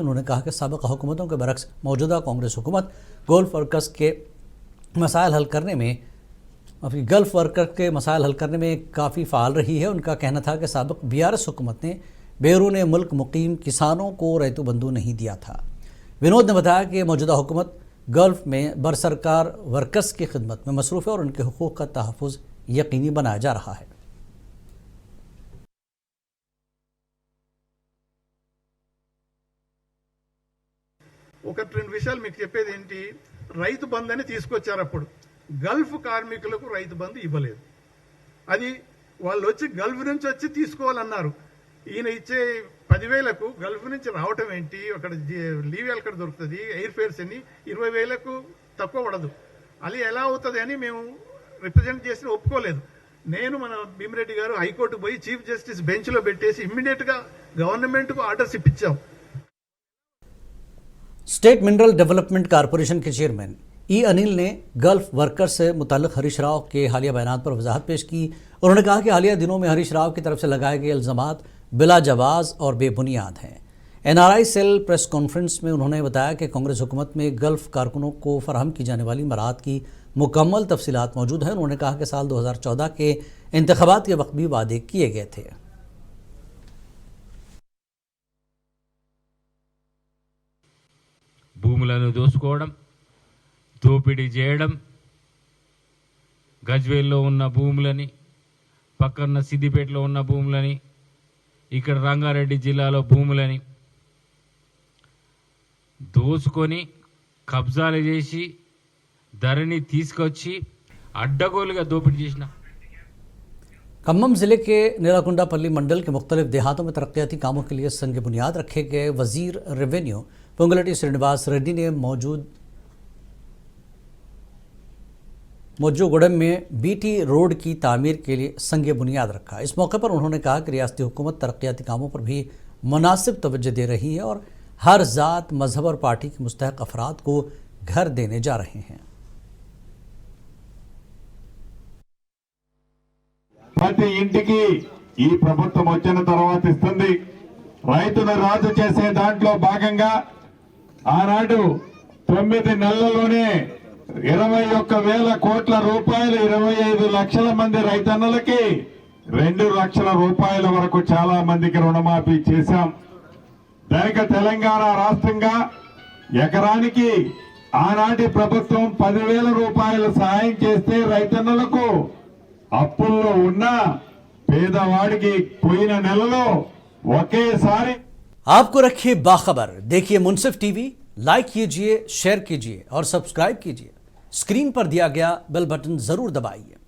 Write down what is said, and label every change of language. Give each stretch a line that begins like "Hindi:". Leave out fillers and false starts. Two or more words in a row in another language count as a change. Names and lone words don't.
Urdu: انہوں نے کہا کہ سابق حکومتوں کے برعکس موجودہ کانگریس حکومت
English: golf workers
Urdu: کے مسائل حل کرنے میں کافی فال رہی ہے. ان کا کہنا تھا کہ سابق BRS حکومت نے بیرون ملک مقیم کسانوں کو رئیتو بندھو نہیں دیا تھا. ونود نے بتایا کہ موجودہ حکومت گلف میں برسرکار ورکرز کی خدمت میں مصروف ہے اور ان کے حقوق کا تحفظ یقینی بنایا جا رہا ہے.
Telugu: ఒక 2 విషయాలు మీకు చెప్పేది ఏంటి, రైతు బంధు అని తీసుకొచ్చారు. అప్పుడు గల్ఫ్ కార్మికులకు రైతు బంధు ఇవ్వలేదు. అది వాళ్ళు వచ్చి గల్ఫ్ నుంచి వచ్చి తీసుకోవాలన్నారు. ఈయన ఇచ్చే 10,000కు గల్ఫ్ నుంచి రావటం ఏంటి, అక్కడ లీవ్ ఎక్కడ దొరుకుతుంది,
English: air fares
Telugu: అని 20,000కు తక్కువ పడదు. అది ఎలా అవుతుంది అని మేము రిప్రజెంట్ చేసి ఒప్పుకోలేదు. నేను మన భీమిరెడ్డి గారు హైకోర్టు పోయి
English: chief justice benchలో
Telugu: పెట్టేసి
English: immediateగా government
Telugu: కు ఆర్డర్స్ ఇప్పించాం.
Urdu: اسٹیٹ منرل ڈیولپمنٹ کارپوریشن کے چیئرمین ای انل نے
English: gulf worker
Urdu: سے متعلق ہریش راؤ کے حالیہ بیان پر وضاحت پیش کی. انہوں نے کہا کہ حالیہ دنوں میں ہریش راؤ کی طرف سے لگائے گئے الزامات بلا جواز اور بے بنیاد ہیں.
English: NRI cell press conference
Urdu: میں انہوں نے بتایا کہ کانگریس حکومت میں گلف کارکنوں کو فراہم کی جانے والی مراہت کی مکمل تفصیلات موجود ہیں. انہوں نے کہا کہ سال 2014 کے انتخابات کے وقت بھی وعدے کیے گئے تھے.
Telugu: భూములను దోసుకోవడం, దోపిడీ చేయడం, గజ్వేల్లో ఉన్న భూములని, పక్కన సిద్దిపేటలో ఉన్న భూములని, ఇక్కడ రంగారెడ్డి జిల్లాలో భూములని దోసుకొని కబ్జాలు చేసి ధరని తీసుకొచ్చి అడ్డగోలుగా దోపిడీ చేసిన
Urdu: کھمم ضلع کے نیلاکنڈاپلی منڈل کے مختلف دیہاتوں میں ترقیاتی کاموں کے لیے سنگ بنیاد رکھے گئے وزیر ریونیو پونگولیٹی سرینواس ریڈی نے موجوگڈم میں
English: BT road
Urdu: کی تعمیر کے لیے سنگ بنیاد رکھا. اس موقع پر انہوں نے کہا کہ ریاستی حکومت ترقیاتی کاموں پر بھی مناسب توجہ دے رہی ہے اور ہر ذات، مذہب اور پارٹی کے مستحق افراد کو گھر دینے جا رہے ہیں.
Telugu: ప్రతి ఇంటికి ఈ ప్రభుత్వం వచ్చిన తర్వాత ఇస్తుంది. రైతును రాజు చేసే దాంట్లో భాగంగా ఆనాడు 9 నెలల్లోనే 21,000 కోట్ల రూపాయలు 25 లక్షల మంది రైతన్నలకి 2 లక్షల రూపాయల వరకు చాలా మందికి రుణమాఫీ చేశాం. దానికి తెలంగాణ రాష్ట్రంగా ఎకరానికి ఆనాటి ప్రభుత్వం 10,000 రూపాయలు సహాయం చేస్తే రైతన్నలకు అప్పుల్లో ఉన్న పేదవాడికి పోయిన నెలలో ఒకేసారి
Urdu: آپ کو رکھیے باخبر، دیکھیے منصف ٹی وی، لائک کیجیے، شیئر کیجیے اور سبسکرائب کیجیے. اسکرین پر دیا گیا
English: bell button
Urdu: ضرور دبائیے.